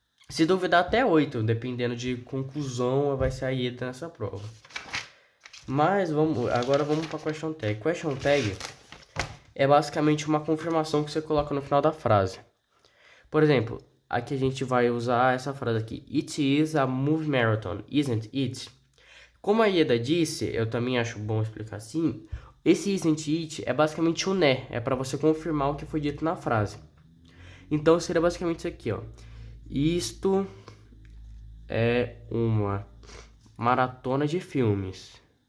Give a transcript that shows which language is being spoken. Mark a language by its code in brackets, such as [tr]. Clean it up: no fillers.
[pt] Se duvidar até 8, dependendo de conclusão, vai sair nessa prova. Mas agora vamos para question tag. Question tag é basicamente uma confirmação que você coloca no final da frase. Por exemplo, aqui a gente vai usar essa frase aqui. [en] It is a movie marathon, isn't it? [pt] Como a Ieda disse, eu também acho bom explicar assim. Esse isn't it é basicamente um né. É para você confirmar o que foi dito na frase. Então seria basicamente isso aqui, ó. Isto é uma maratona de filmes.